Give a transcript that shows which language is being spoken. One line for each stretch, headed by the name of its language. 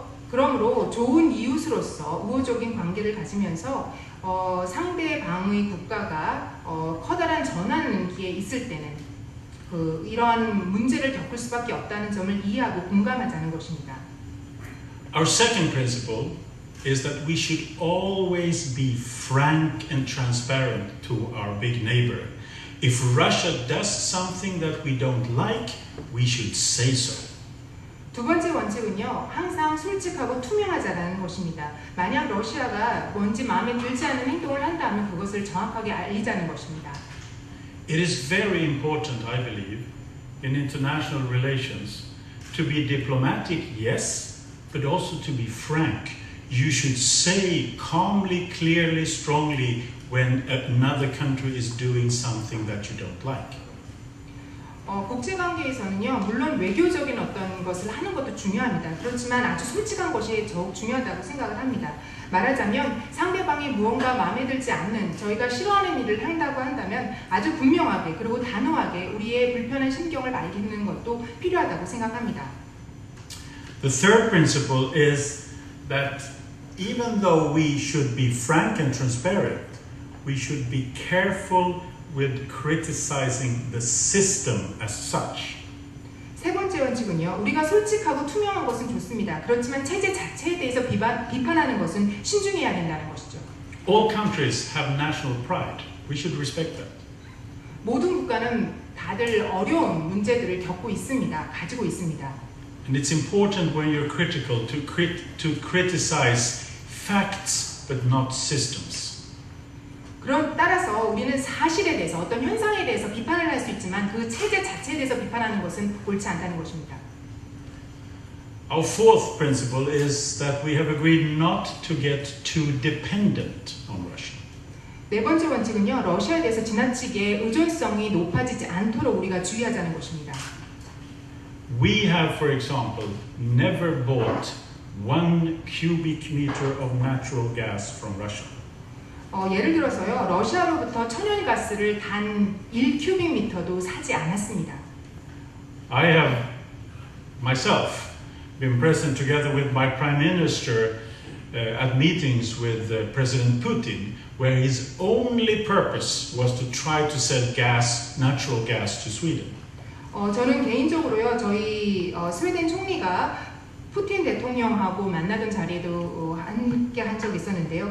Korean: 그러므로 좋은 이웃으로서 우호적인 관계를 가지면서 상대방의 국가가 커다란 전환기에 있을 때는 이러한 문제를 겪을 수밖에 없다는 점을 이해하고 공감하자는 것입니다.
English: Our second principle is that we should always be frank and transparent to our big neighbor. If Russia does something that we don't like, we should say so.
Korean: 두 번째 원칙은요, 항상 솔직하고 투명하자라는 것입니다. 만약 러시아가 뭔지 마음에 들지 않는 행동을 한다면 그것을 정확하게 알리자는 것입니다.
English: It is very important, I believe, in international relations to be diplomatic, yes, but also to be frank. You should say calmly, clearly, strongly when another country is doing something that you don't like.
Korean: 국제관계에서는요, 물론 외교적인 어떤 것을 하는 것도 중요합니다. 그렇지만 아주 솔직한 것이 더욱 중요하다고 생각을 합니다. 말하자면 상대방이 무언가 마음에 들지 않는 저희가 싫어하는 일을 한다고 한다면 아주 분명하게 그리고 단호하게 우리의 불편한 심경을 밝히는 것도 필요하다고 생각합니다.
English: The third principle is that even though we should be frank and transparent, we should be careful with criticizing the system as such.
Korean: 세 번째 원칙은요, 우리가 솔직하고 투명한 것은 좋습니다. 그렇지만 체제 자체에 대해서 비판하는 것은 신중해야 된다는 것이죠.
English: All countries have national pride. We should respect that.
Korean: 모든 국가는 다들 어려운 문제들을 겪고 있습니다. 가지고 있습니다.
English: And it's important when you're critical to criticize facts but not systems.
Korean: 따라서 우리는 사실에 대해서 어떤 현상에 대해서 비판을 할 수 있지만 그 체제 자체에 대해서 비판하는 것은 옳지 않다는 것입니다.
English: Our fourth principle is that we have agreed not to get too dependent on Russia.
Korean: 네 번째 원칙은요, 러시아에 대해서 지나치게 의존성이 높아지지 않도록 우리가 주의하자는 것입니다.
English: We have, for example, never bought 1 cubic meter of natural gas from Russia.
Korean: 예를 들어서요, 러시아로부터 천연가스를 단 1큐빅미터도 사지 않았습니다.
English: I have myself been present together with my prime minister at meetings with President Putin, where his only purpose was to try to sell gas, natural gas to Sweden.
Korean: 저는 개인적으로요, 저희 스웨덴 총리가 푸틴 대통령하고 만나던 자리에도 함께 한 적이 있었는데요.